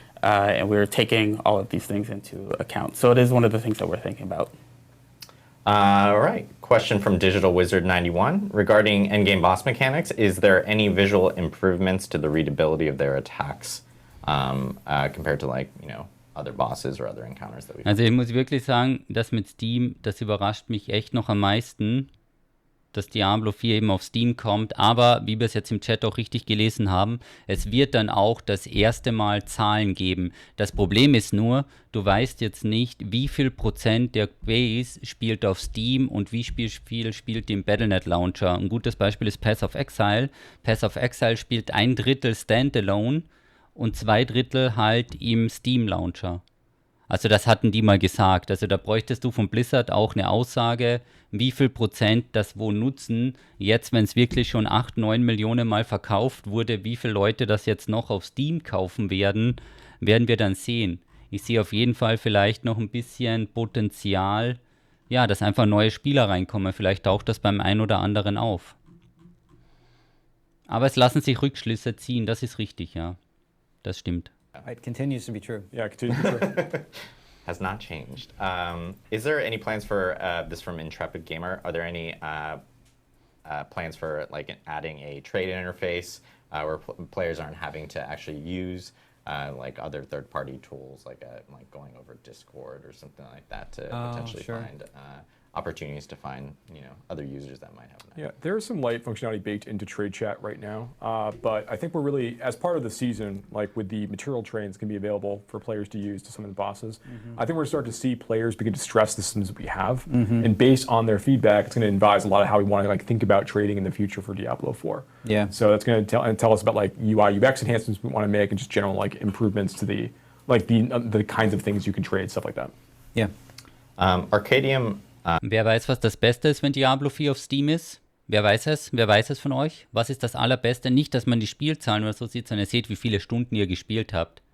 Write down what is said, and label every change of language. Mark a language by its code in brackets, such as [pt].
[en] And we're taking all of these things into account. So it is one of the things that we're thinking about. All right. Question from Digital Wizard 91 regarding endgame boss mechanics. Is there any visual improvements to the readability of their attacks compared to other bosses or other encounters that we've [de] Also ich muss wirklich sagen, das mit Steam, das überrascht mich echt noch am meisten, dass Diablo 4 eben auf Steam kommt. Aber wie wir es jetzt im Chat auch richtig gelesen haben, es wird dann auch das erste Mal Zahlen geben. Das Problem ist nur, du weißt jetzt nicht, wie viel Prozent der Base spielt auf Steam und wie viel spielt im Battle.net Launcher. Ein gutes Beispiel ist Path of Exile. Path of Exile spielt 1/3 Standalone und 2/3 halt im Steam Launcher. Also das hatten die mal gesagt. Also da bräuchtest du von Blizzard auch eine Aussage, wie viel Prozent das wo nutzen. Jetzt, wenn es wirklich schon 8-9 Millionen Mal verkauft wurde, wie viele Leute das jetzt noch auf Steam kaufen werden, werden wir dann sehen. Ich sehe auf jeden Fall vielleicht noch ein bisschen Potenzial, ja, dass einfach neue Spieler reinkommen. Vielleicht taucht das beim einen oder anderen auf. Aber es lassen sich Rückschlüsse ziehen, das ist richtig, ja. Das stimmt. [en] It continues to be true. Yeah, it continues to be true. Has not changed. Is there any plans for this from Intrepid Gamer? Are there any plans for adding a trade interface where players aren't having to actually use other third-party tools, like going over Discord or something like that to potentially find opportunities to find other users that might have that? Yeah, there's some light functionality baked into trade chat right now, but I think we're really, as part of the season, with the material trains can be available for players to use to summon bosses, I think we're starting to see players begin to stress the systems that we have, and based on their feedback, it's going to advise a lot of how we want to think about trading in the future for Diablo 4. Yeah. So that's going to tell us about UI UX enhancements we want to make and just general improvements to the kinds of things you can trade, stuff like that. Yeah. Arcadium. [de] Wer weiß, was das Beste ist, wenn Diablo 4 auf Steam ist? Wer weiß es? Wer weiß es von euch? Was ist das Allerbeste? Nicht, dass man die Spielzahlen oder so sieht, sondern ihr seht, wie viele Stunden ihr gespielt habt.